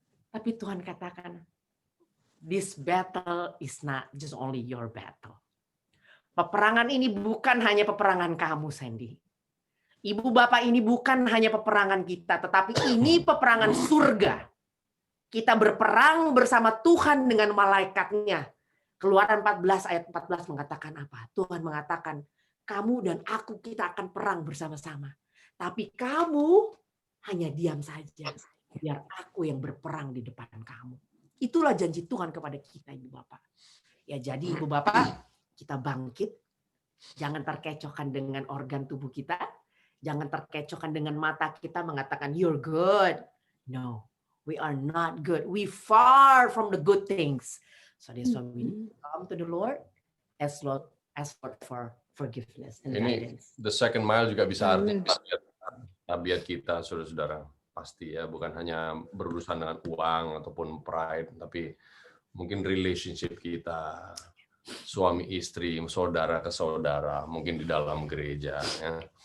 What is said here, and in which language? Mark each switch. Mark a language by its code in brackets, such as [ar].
[id] Tapi Tuhan katakan, [en] this battle is not just only your battle. [id] Peperangan ini bukan hanya peperangan kamu, Sandy. Ibu bapak ini bukan hanya peperangan kita, tetapi ini peperangan surga. Kita berperang bersama Tuhan dengan malaikatnya. Keluaran 14 ayat 14 mengatakan apa? Tuhan mengatakan, kamu dan aku kita akan perang bersama-sama. Tapi kamu hanya diam saja. Biar aku yang berperang di depan kamu. Itulah janji Tuhan kepada kita, Ibu Bapak. Ya jadi Ibu Bapak, kita bangkit. Jangan terkecohkan dengan organ tubuh kita. Jangan terkecohkan dengan mata kita mengatakan, [en] you're good. No, we are not good. We far from the good things. So that's why we need to come to the Lord. ask Lord for forgiveness and [id] Ini [en] guidance. [id] the second mile juga bisa Amin. arti tabiat kita, saudara-saudara. Pasti ya, bukan hanya berurusan dengan uang ataupun pride, tapi mungkin relationship kita, suami istri, saudara ke saudara, mungkin di dalam gereja. Ya.